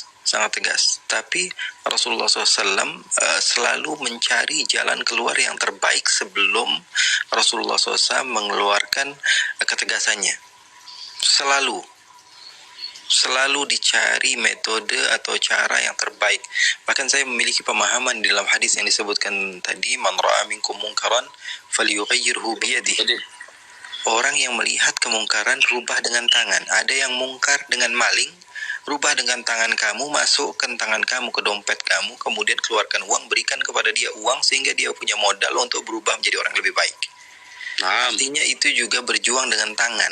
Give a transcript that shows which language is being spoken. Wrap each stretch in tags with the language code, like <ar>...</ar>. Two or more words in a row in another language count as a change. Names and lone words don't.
<id>Tapi Rasulullah SAW selalu mencari jalan keluar yang terbaik sebelum Rasulullah SAW mengeluarkan ketegasannya. Selalu dicari metode atau cara yang terbaik. Bahkan saya memiliki pemahaman di dalam hadis yang disebutkan tadi,</id> <ar>من رأى منكم منكرا فليغيره بيده.</ar> <id>Orang yang melihat kemungkaran rubah dengan tangan. Ada yang mungkar dengan maling, rubah dengan tangan kamu, masukkan tangan kamu ke dompet kamu, kemudian keluarkan uang, berikan kepada dia uang sehingga dia punya modal untuk berubah menjadi orang lebih baik. Artinya itu juga berjuang dengan tangan.</id>